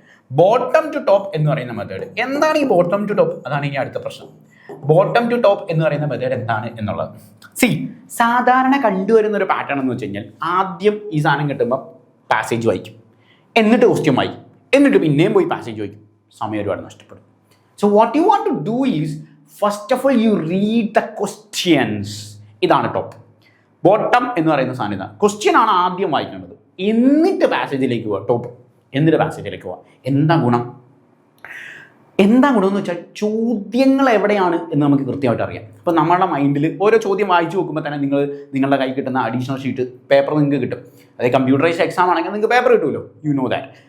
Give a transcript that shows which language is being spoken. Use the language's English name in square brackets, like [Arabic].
[Malayalam] Bottom to top എന്ന് പറയുന്ന method എന്താണ്? ഈ ബോട്ടം ടു ടോപ്പ്, അതാണ് ഇനി അടുത്ത പ്രശ്നം. ബോട്ടം ടു ടോപ്പ് എന്ന് പറയുന്ന മെത്തേഡ് എന്താണ് എന്നുള്ളത്, സാധാരണ കണ്ടുവരുന്ന ഒരു പാറ്റേൺ എന്ന് വെച്ച് കഴിഞ്ഞാൽ, ആദ്യം ഈ സാധനം കിട്ടുമ്പോൾ പാസേജ് വായിക്കും, എന്നിട്ട് ക്വസ്റ്റ്യൻ വായിക്കും, എന്നിട്ട് പിന്നെയും പോയി പാസേജ് വായിക്കും, സമയം ഒരുപാട് നഷ്ടപ്പെടും. [English] So what you want to do is, first of all you read the questions. [Malayalam] ഇതാണ് ടോപ്പ്. ബോട്ടം എന്ന് പറയുന്ന സാധനം ഇതാണ്. ക്വസ്റ്റ്യൻ ആണ് ആദ്യം വായിക്കേണ്ടത്, എന്നിട്ട് പാസേജിലേക്ക് പോവുക. ടോപ്പ് എന്നിട്ട് പാസേജിലേക്ക് പോവുക. എന്താ ഗുണം എന്ന് വെച്ചാൽ, ചോദ്യങ്ങൾ എവിടെയാണ് എന്ന് നമുക്ക് കൃത്യമായിട്ട് അറിയാം. അപ്പോൾ നമ്മളുടെ മൈൻഡിൽ ഓരോ ചോദ്യം വായിച്ചു നോക്കുമ്പോൾ തന്നെ നിങ്ങളുടെ കയ്യിൽ കിട്ടുന്ന അഡീഷണൽ ഷീറ്റ് പേപ്പർ നിങ്ങൾക്ക് കിട്ടും. അതായത് കമ്പ്യൂട്ടറൈസ്ഡ് എക്സാം ആണെങ്കിൽ നിങ്ങൾക്ക് പേപ്പർ കിട്ടുമല്ലോ, [English] You know that.